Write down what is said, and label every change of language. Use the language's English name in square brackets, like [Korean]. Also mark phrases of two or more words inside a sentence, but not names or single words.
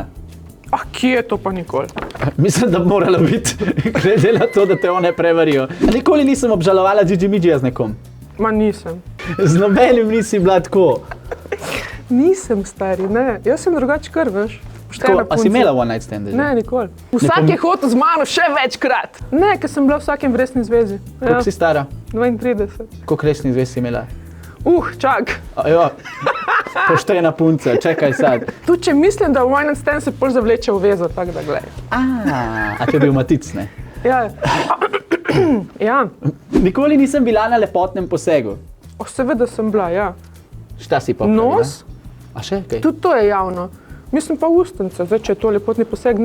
[Slovenian] Kje je to pa nikoli? Mislim, da bi morala biti, glede na to, da te one prevarijo. Nikoli nisem obžalovala Gigi Midžija z nekom. Ma nisem. Z nobenim nisi bila tako. Nisem, stari, ne. Jaz sem drugače kar, veš. A si imela [English] one night stand? [Slovenian] Ne, nikoli. Vsak je hotel z mano še večkrat. Ne, ker sem bila v vsakem v resni zvezi. Koliko si stara? 32. Koliko resnih zvez si imela? Čak. Ja, poštena punca, čakaj sad. Tu, če mislim, da v [English] one night stand [Slovenian] se pol zavleče v vezo, tako da glej. A to je bil Matic, ne? Ja. Ja. Nikoli nisem bila na lepotnem posegu. Seveda sem bila, ja. Šta si pa pravila? Nos. A še kaj? Tudi to je javno. Mislim pa ustence, zdaj, če je to lepotni poseg, ne.